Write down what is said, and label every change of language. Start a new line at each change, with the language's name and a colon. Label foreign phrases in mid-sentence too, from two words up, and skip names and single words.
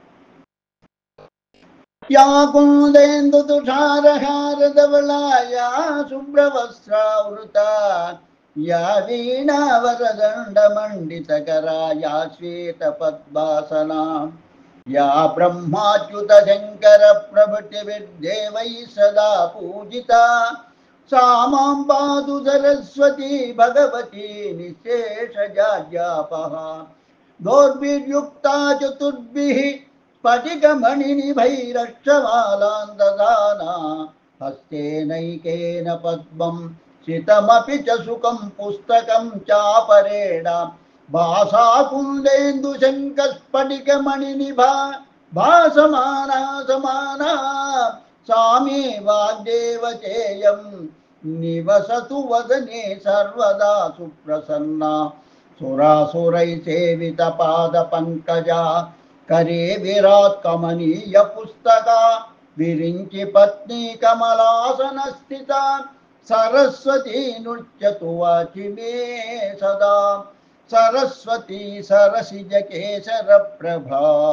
Sanskrit: యా కుందేందు తుషారహారధవళాయా శుభ్రవస్త్రావృతా యా వీణావరదండమండితకరా యా శ్వేతపద్మాసనా యా బ్రహ్మాచ్యుత శంకర ప్రభృతిభిర్దేవైః సదా పూజితా सा मां पातु सरस्वती भगवती निःशेषजाड्यापः दोर्भिर्युक्ता चतुर्भिः स्फटिकमणिनिभैरक्षमालां ददाना हस्तेनैकेन पद्मं శితమపి చ సుఖం పుస్తకం చాపరేణ భాసాకుందేందు శంకస్ఫటికమణినిభా భాసమానా సమానా సామే వాగ్దేవతేయం నివసతు వదనే సర్వదా సుప్రసన్నా సురాసురై సేవిత పాద పంకజా करे विराट कमनीय पुस्तका विरिंचि पत्नी कमलासन स्थिता सरस्वती नृत्यतु वाचि मे सदा सरस्वती सरसिज केसर प्रभा